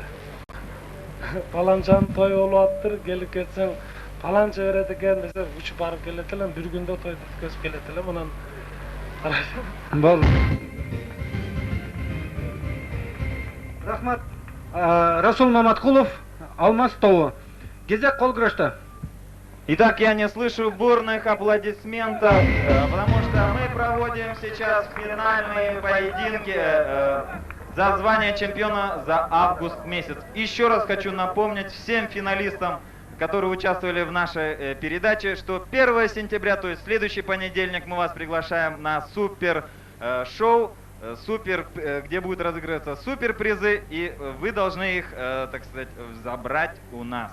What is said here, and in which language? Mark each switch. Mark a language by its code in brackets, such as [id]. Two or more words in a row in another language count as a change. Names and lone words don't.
[ky] Паланчанын той болуп аттыр, келип кетсең, паланча берет экен десе, учуп барып келет эле, бир күндө тойду өткөзүп келет эле, мынан Бол. Рахмат. Расул Маматкулов, Алмаз тобу. Кезек кол күрөштө. [ru] Итак, я не слышу бурных аплодисментов, потому что мы проводим сейчас финальные поединки за звание чемпиона за август месяц. Еще раз хочу напомнить всем финалистам, которые участвовали в нашей передаче, что 1 сентября, то есть следующий понедельник, мы вас приглашаем на супер шоу, где будут разыгрываться супер призы, и вы должны их, так сказать, забрать у нас.